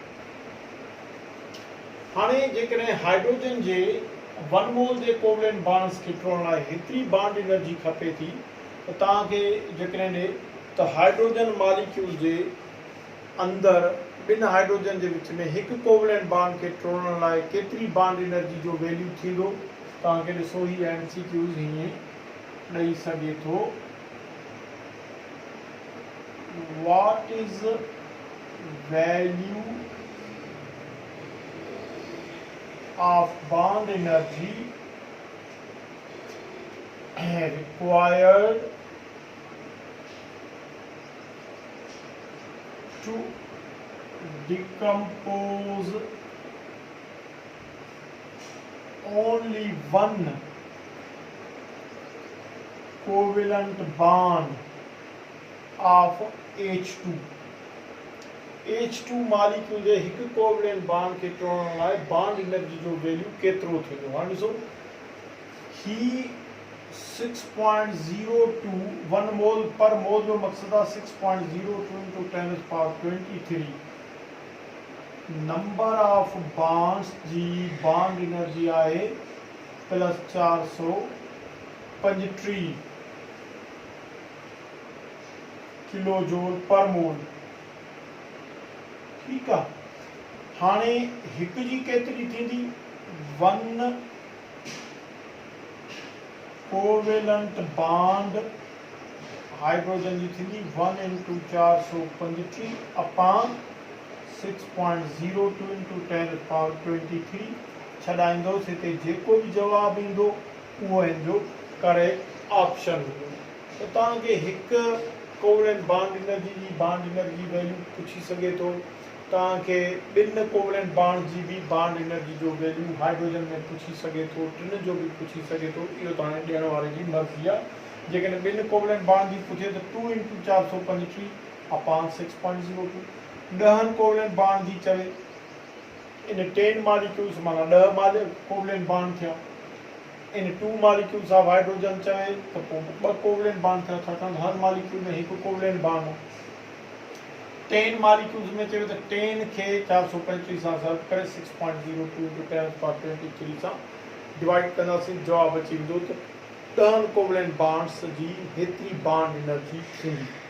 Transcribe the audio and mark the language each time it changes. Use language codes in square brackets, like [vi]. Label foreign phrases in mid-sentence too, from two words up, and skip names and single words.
[sd] हाणे जेकॾहिं हाइड्रोजन जे [en] one mole [sd] जे [en] covalent bonds [sd] खे तोड़ण लाइ हेतिरी [en] bond energy [sd] खपे थी, त तव्हांखे जेकॾहिं ॾे त [en] hydrogen molecule [sd] जे अंदरि ॿिनि हाइड्रोजन जे विच में हिकु [en] covalent bond [sd] खे तोड़ण लाइ केतिरी [en] bond energy [sd] जो वैल्यू थींदो, तव्हांखे ॾिसो ही MCQs हीअं ॾेई सघे थो। [en] What is value of bond energy required to decompose only one covalent bond of H2। [sd] H2 मॉलिक्यूल जे हिकु [en] covalent bond [sd] खे तोड़ण लाइ [en] bond energy [sd] जो वैल्यू केतिरो थींदो। हाणे ॾिसो, ही 6.02 [en] one mole per mole [sd] जो मक़सदु आहे 6.02 [en] into 10 power 23 number of bonds [sd] जी [en] bond energy [sd] आहे [en] plus 435 kilo joule per mole. [sd] ठीकु आहे। हाणे हिकु जी केतिरी थींदी, [en] one covalent bond hydrogen [sd] जी थींदी [en] 1 into 435 अपॉन 6.02 into 10 power 23। [sd] छॾाईंदोसि हिते जेको बि जवाबु ईंदो उहो हिन जो [en] correct option [sd] हूंदो। त तव्हांखे हिकु [en] covalent bond energy [sd] जी [en] bond energy value [sd] पुछी सघे थो, तव्हांखे ॿिनि [en] covalent bond [sd] जी बि [en] bond energy [sd] जो वैल्यू हाइड्रोजन में पुछी सघे थो, टिनि जो बि पुछी सघे थो। इहो त हाणे ॾियण वारे जी मर्ज़ी आहे। जेकॾहिं ॿिनि [en] covalent bond [sd] जी पुछे त [en] 2 into 435 upon 6.02. [sd] 10 [en] covalent bond [sd] जी चवे, इन 10 मॉलिक्यूल्स माना 10 [en] covalent bond [sd] थिया। इन 2 [en] molecules of hydrogen [sd] चवे त पोइ 2 [en] covalent bond [sd] थिया, छाकाणि हर मॉलिक्यूल में हिकु [en] covalent bond [sd] आहे। 10 मालिक्यूल्स में चयो त 10 खे 435 सां सर्व करे 6.02 × 10⁻23 सां डिवाइड कंदासीं, जवाब अची वेंदो त 10 [en] covalent bonds [sd] जी हेतिरी [en] bond energy [sd] थींदी।